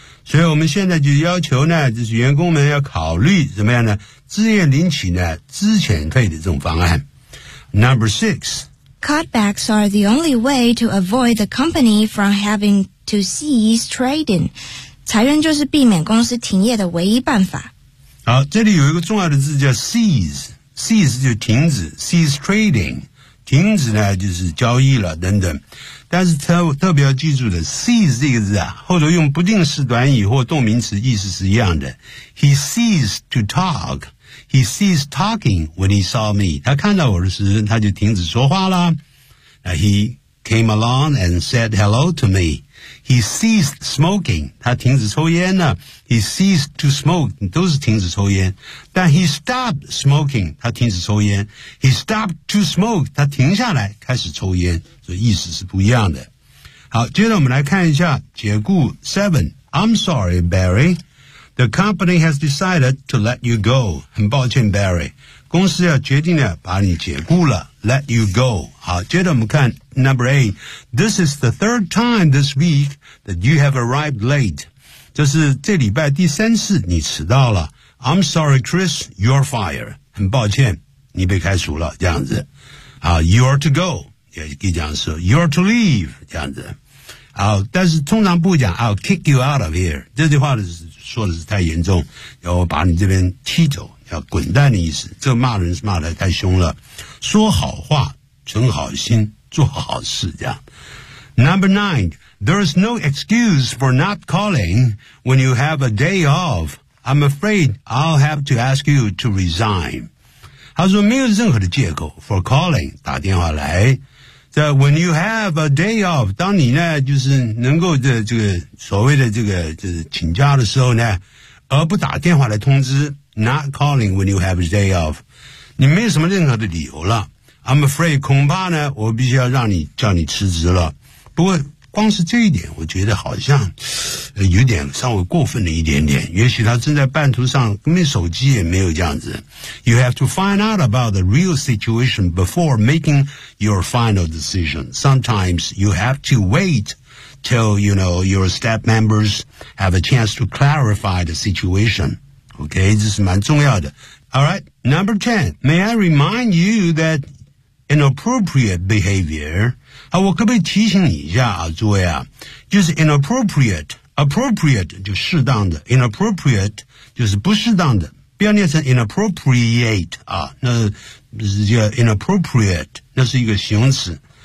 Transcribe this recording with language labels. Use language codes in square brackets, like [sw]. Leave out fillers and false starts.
[zh] 所以我们现在就要求呢就是员工们要考虑怎么样呢自愿领取呢资遣费的这种方案。 [en] Number six, Cutbacks are the only way to avoid the company from having to cease trading. [zh] 裁员就是避免公司停业的唯一办法。好，这里有一个重要的字叫 cease 就停止 cease trading 停止呢就是交易了等等。但是特别要记住的 cease 这个字啊后头用不定式短语或动名词意思是一样的。 [en] He ceased to talk. He ceased talking when he saw me. [zh] 他看到我的时候他就停止说话了。 [en] He came along and said hello to me. He ceased smoking. [zh] 他停止抽烟了。 [en] He ceased to smoke. [zh] 都是停止抽烟。 [en] 但 he stopped smoking. [zh] 他停止抽烟。 [en] He stopped to smoke. [zh] 他停下来开始抽烟。所以意思是不一样的。好，接着我们来看一下解雇 7. [en] I'm sorry, Barry. The company has decided to let you go. [zh] 很抱歉 Barry. 公司要决定了把你解雇了。 [en] Let you go. [zh] 好，接着我们看 Number 8. [en] This is the third time this week that you have arrived late. [zh] 这是这礼拜第三次你迟到了。 [en] I'm sorry, Chris. You're fired. [zh] 很抱歉你被开除了这样子。 [en] You are to go. [zh] 也可以讲说 [en] you're to leave [zh] 这样子，好，但是通常不讲 [en] I'll kick you out of here [zh] 这句话说的是太严重，要把你这边踢走，要滚蛋的意思。这骂人是骂得太凶了，说好话，存好心，做好事这样。 [en] Number 9 There is no excuse for not calling when you have a day off. I'm afraid I'll have to ask you to resign. [zh] 他说没有任何的借口 [en] for calling, [zh] 打电话来。 [en] So, when you have a day off, [zh] 当你呢就是能够的这个所谓的这个就是请假的时候呢，而不打电话来通知 [en] not calling when you have a day off, [zh] 你没有什么任何的理由了。 [en] I'm afraid, [zh] 恐怕呢我必须要让你叫你辞职了。不过光是这一点我觉得好像有点稍微过分了一点点，也许他正在半途上根本手机也没有这样子。 [en] You have to find out about the real situation before making your final decision. Sometimes you have to wait till, you know, your staff members have a chance to clarify the situation. [zh] Okay, 这是蛮重要的。 [en] Alright, number 10. May I remind you that inappropriate behavior, [zh] 好，我可不可以提醒你一下啊，诸位啊，就是 inappropriate,appropriate 就适当的 inappropriate 就是不适当的，不要念成 inappropriate 啊，那是叫 inappropriate, 那是一个形容词。